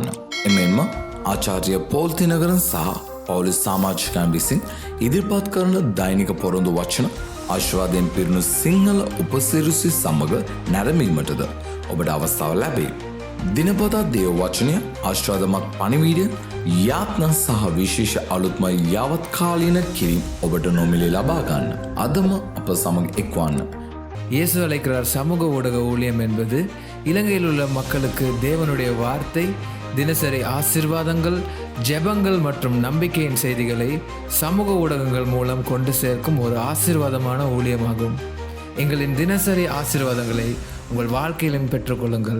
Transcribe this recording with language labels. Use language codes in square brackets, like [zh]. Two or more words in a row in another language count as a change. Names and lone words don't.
[si] එමෙන්ම ආචාර්ය පෝල් තිනකරන් සහ පවුලේ සමාජිකයන් විසින් ඉදිරිපත් කරන දෛනික පොරොන්දු වචන ආශිර්වාදයෙන් පිරුණු සිංහල උපසිරසි සමග නැරඹීමටද ඔබට අවස්ථාව ලැබේ. දිනපතා දේව වචනය, ආශිර්වාදමත් පණිවිඩය, යාත්නා සහ විශේෂ අලුත්ම යාවත් කාලීන කිරීම් ඔබට නොමිලේ ලබා ගන්න. අදම අප සමග එක්වන්න. [ta] இயேசு அழைக்கிறார் சமூக ஊடக ஊழியம் என்பது இலங்கையில் உள்ள மக்களுக்கு தேவனுடைய வார்த்தை, தினசரி ஆசீர்வாதங்கள், ஜெபங்கள் மற்றும் நம்பிக்கையின் செய்திகளை சமூக ஊடகங்கள் மூலம் கொண்டு சேர்க்கும் ஒரு ஆசீர்வாதமான ஊழியமாகும். எங்களின் தினசரி ஆசீர்வாதங்களை உங்கள் வாழ்க்கையிலும் பெற்றுக்கொள்ளுங்கள்.